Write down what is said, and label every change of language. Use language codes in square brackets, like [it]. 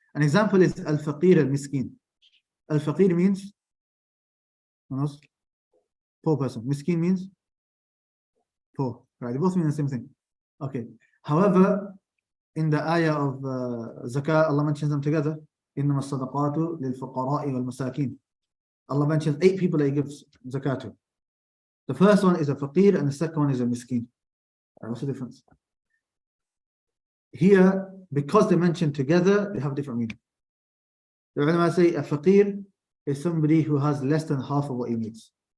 [en] An example is al-faqir al-miskin. Al-faqir means poor person. Miskin means poor. Right? They both mean the same thing. Okay. However, in the ayah of zakah, Allah mentions them together. [ar] إنما الصدقات للفقراء والمساكين. [en] Allah mentions 8 people that He gives zakat to. The first one is a faqir and the second one is a miskin. What's the difference? Here, because they mentioned together, they have different meaning. The ulama say a faqir is somebody who has less than half of what he needs.